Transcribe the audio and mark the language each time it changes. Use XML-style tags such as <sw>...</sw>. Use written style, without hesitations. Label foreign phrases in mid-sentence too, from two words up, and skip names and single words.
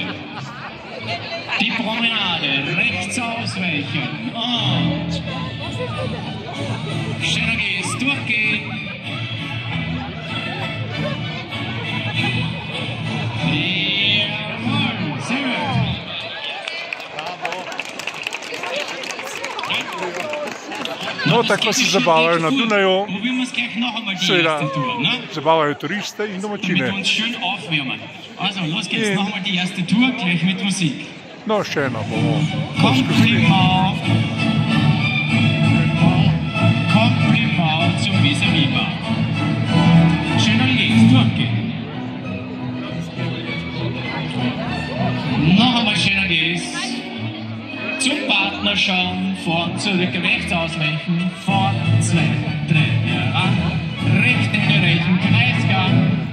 <de>Die Promenade. Rechts ausweichen. Und schöner Gehst. Durchgehen. Jawohl. Sehr gut.</de> <sl>No, tako se zabavajo na Dunaju,</sl> <de>Probieren wir es gleich noch einmal die</de> <sl>seveda</sl> <de>erste Tour. Ne?</de> <sl>zabavajo turiste in</sl> <de>Mit</de> <sl>domačine.</sl> <de>uns schön aufwärmen. Also, los geht's. Ja. Noch einmal die erste Tour, gleich mit Musik.</de> <sl>No, še eno bomo poskusili.</sl> <de>Kompliment. Kompliment zum Vis-à-vis-Bar. Schön anlegen, durchgehen. Noch einmal schön anlegen. Zum Partner schauen, vorn, zurück, rechts ausweichen, vorn, 2, 3, heran, rechten erreichen, Kreisgang.</de>